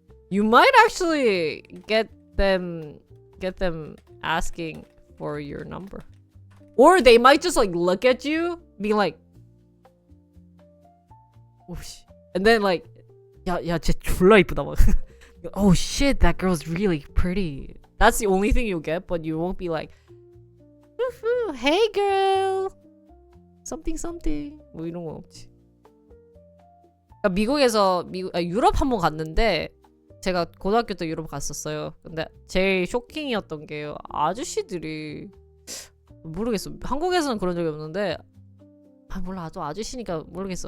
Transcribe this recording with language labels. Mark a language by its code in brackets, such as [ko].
[en] You might actually get them asking for your number. Or they might just like look at you, being like, oh shit. And then like, [ko] 야, 쟤 졸라 이쁘다. [en] Oh shit, that girl's really pretty. That's the only thing you'll get, but you won't be like, hey girl, something. [ko] 뭐 이런 건 없지. 미국에서 유럽 한번 갔는데 제가 고등학교 때 유럽 갔었어요. 근데 제일 쇼킹이었던 게 아저씨들이 모르겠어. 한국에서는 그런 적이 없는데 몰라. 또 아저씨니까 모르겠어.